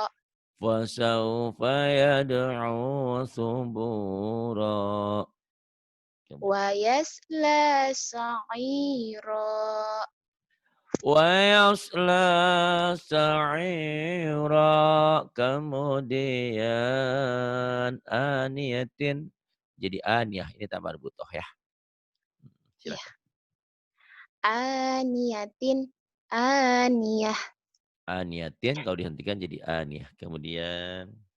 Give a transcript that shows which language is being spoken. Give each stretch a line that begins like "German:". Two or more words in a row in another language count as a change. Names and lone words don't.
Arabic: فسوف يدعو ثبورا. ويصلى سعيرا. ويصلى سعيرا.
Indonesian: Kemudian aniyatin. Jadi aniyah. Ini tambahan butoh ya. Ya, Silakan.
Arabic: آنية آنية.
Indonesian: Aniyatin kalau dihentikan jadi aniyah. Kemudian